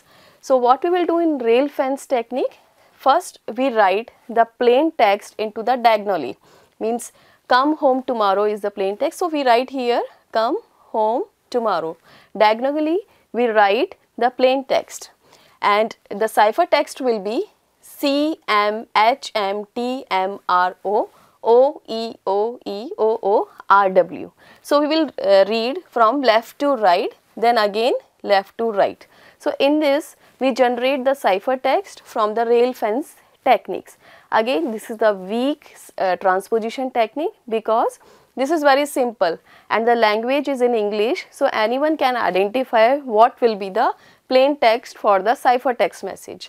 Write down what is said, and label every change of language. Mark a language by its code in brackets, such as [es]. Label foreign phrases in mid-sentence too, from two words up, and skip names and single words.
[en] So what we will do in rail fence technique? First we write the plain text into the diagonally, means come home tomorrow is the plain text. So we write here come home tomorrow. Diagonally we write the plain text, and the ciphertext will be C M H M T M R O O E O E O O R W. So we will read from left to right, then again left to right. So in this we generate the ciphertext from the rail fence techniques. Again this is the weak transposition technique, because this is very simple and the language is in English, so anyone can identify what will be the plain text for the ciphertext message.